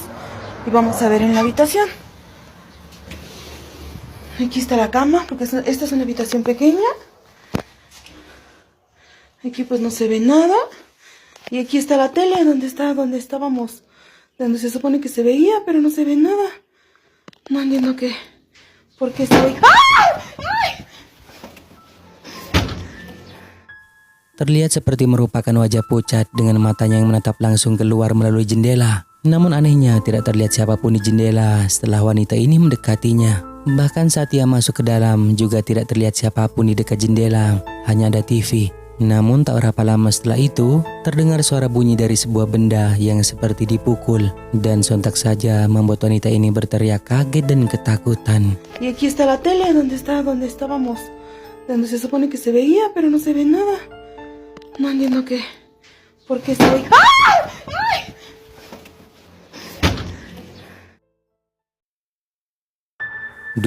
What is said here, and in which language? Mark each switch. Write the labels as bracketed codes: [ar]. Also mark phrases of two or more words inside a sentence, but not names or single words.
[es] Y vamos a ver en la habitación. Aquí está la cama, porque esta es una habitación pequeña. Aquí pues no se ve nada. Y aquí está la tele, donde estábamos, donde se supone que se veía, pero no se ve nada. No entiendo por qué se ve. ¡Ay! [id] Terlihat seperti merupakan wajah pucat dengan matanya yang menatap langsung keluar melalui jendela. Namun anehnya tidak terlihat siapapun di jendela setelah wanita ini mendekatinya. Bahkan saat ia masuk ke dalam juga tidak terlihat siapapun di dekat jendela, hanya ada TV. Namun tak berapa lama setelah itu, terdengar suara bunyi dari sebuah benda yang seperti dipukul. Dan sontak saja membuat wanita ini berteriak kaget dan ketakutan. [es] Y aquí está la tele, donde estábamos, donde se supone que se veía, pero no se ve nada. No entiendo por qué se ve. ¡Ay! 2.